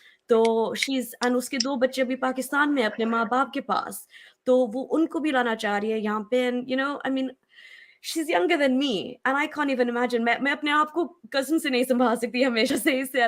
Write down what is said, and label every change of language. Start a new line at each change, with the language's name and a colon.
Hindi: तो and उसके 2 बच्चे अभी पाकिस्तान में अपने माँ बाप के पास, तो वो उनको भी लाना चाह रही है यहाँ पे.
English: And I mean she's younger than me and I can't even imagine.
Hindi: मैं अपने आप को कज़न से नहीं संभाल सकती हमेशा से इससे.